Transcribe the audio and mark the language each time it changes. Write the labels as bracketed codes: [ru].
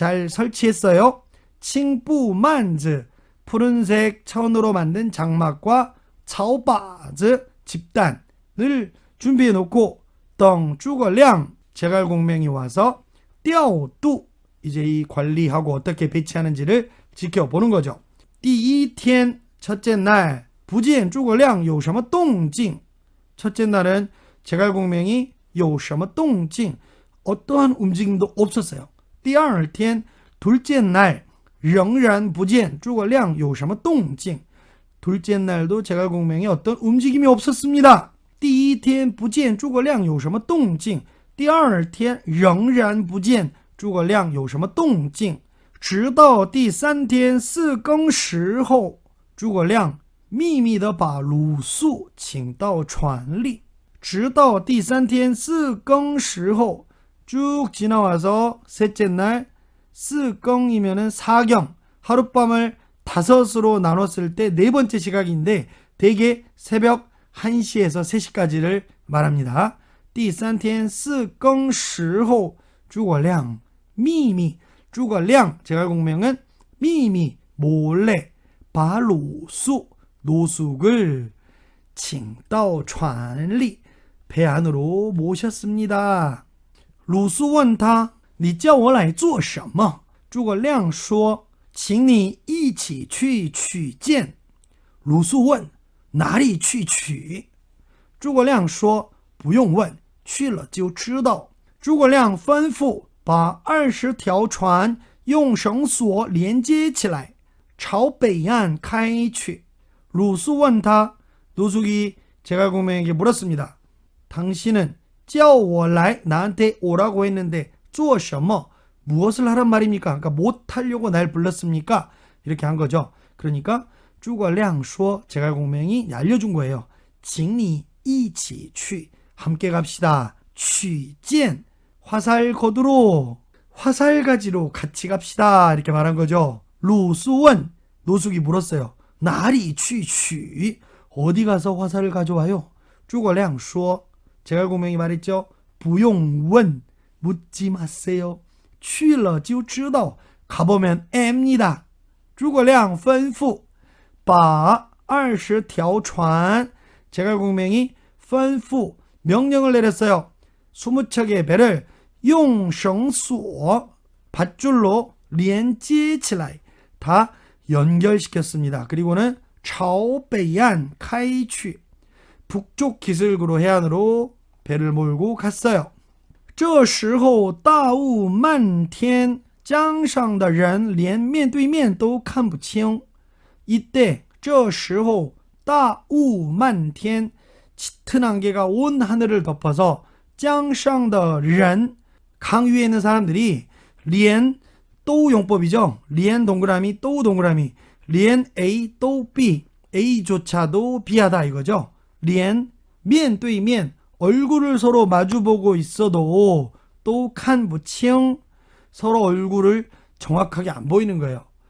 [ko] 잘 설치했어요. [zh] 青布幔子 [ko] 푸른색 천으로 만든 장막과 草把子 집단을 준비해 놓고 [zh] 等诸葛亮 [ko] 제갈공명이 와서 [zh] 调度 [ko] 이제 이 관리하고 어떻게 배치하는지를 지켜보는 거죠. [zh] 第一天 [ko] 첫째 날 [zh] 不见诸葛亮有什么动静 [ko] 첫째 날은 제갈공명이 有什么动静 어떠한 움직임도 없었어요. [zh] 第二天 [ko] 둘째 날 [zh] 仍然不见诸葛亮有什么动静 [ko] 둘째 날도 제갈공명이 어떤 움직임이 없었습니다. [zh] 第一天不见诸葛亮有什么动静第二天仍然不见诸葛亮有什么动静直到第三天4更时后诸葛亮秘密地把鲁肃请到船里直到第三天四更时候 [ko] 쭉 지나와서 셋째 날 스경이면은 사경, 하룻밤을 5으로 나눴을 때 네 번째 시각인데 대개 새벽 1시에서 3시까지를 말합니다. [zh] 第三天四更时候诸葛亮秘密 诸葛亮 [ko] 제갈공명은 [zh] 秘密 [ko] 몰래 [zh] 把鲁肃 [ko] 노숙을 [zh] 请到船里 [ko] 배 안으로 모셨습니다. [zh] 鲁肃问他你叫我来做什么诸葛亮说请你一起去取剑鲁肃问哪里去取诸葛亮说不用问去了就知道诸葛亮吩咐把20条船用绳索连接起来朝北岸开去鲁肃问他 [ko] 노숙이 제갈공명에게 물었습니다. 당신은 [zh] 叫我来 [ko] 나한테 오라고 했는데 [zh] 做什么 [ko] 무엇을 하란 말입니까? 그러니까 못하려고 날 불렀습니까? 이렇게 한 거죠. 그러니까 [zh] 诸葛亮说 [ko] 제갈공명이 알려준 거예요. [zh] 请你一起去 [ko] 함께 갑시다. [zh] 取剑 [ko] 화살 거두로 화살 가지로 같이 갑시다. 이렇게 말한 거죠. 루수원 노숙이 물었어요. 나리 취취 어디 가서 화살을 가져와요? [zh] 诸葛亮说 [ko] 제갈공명이 말했죠. [zh] 不用问 [ko] 묻지 마세요. [zh] 去了就知道 [ko] 가보면 압니다. [zh] 诸葛亮吩咐把20条船 [ko] 제갈공명이 [zh] 吩咐 [ko] 명령을 내렸어요. 20척의 배를 [zh] 用绳索 [ko] 밧줄로 [zh] 连接起来 [ko] 다 연결시켰습니다. 그리고는 [zh] 朝北岸开去 [ko] 북쪽 기슭으로 해안으로 배를 몰고 갔어요. [zh] 这时候大雾漫天江上的人连面对面都看不清 [ko] 이때 [zh] 这时候大雾漫天 [ko] 짙은 안개가 온 하늘을 덮어서 [zh] 江上的人 [ko] 강 위에 있는 사람들이 连 또 용법이죠. 连 동그라미 또 동그라미 连 A 또 B A조차도 B하다 이거죠. 连 [zh] 面对面 [ko] 얼굴을 서로 마주보고 있어도 또 [zh] 看不清 [ko] 서로 얼굴을 정확하게 안 보이는 거예요.